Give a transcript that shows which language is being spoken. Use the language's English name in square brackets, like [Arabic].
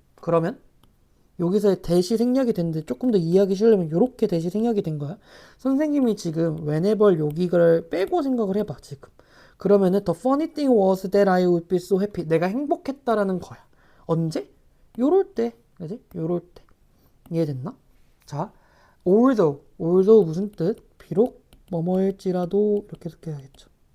[Korean] 그러면 여기서의 대시 생략이 됐는데 조금 더 이해하기 쉬우려면 이렇게 대시 생략이 된 거야. 선생님이 지금 whenever 여기를 빼고 생각을 해봐 지금. [English] 그러면은 the funny thing was that I would be so happy. [Korean] 내가 행복했다라는 거야. 언제? 요럴 때. 그지? 요럴 때. 이해됐나? 자, although 무슨 뜻? 비록 뭐뭐일지라도 이렇게 해석해야겠죠.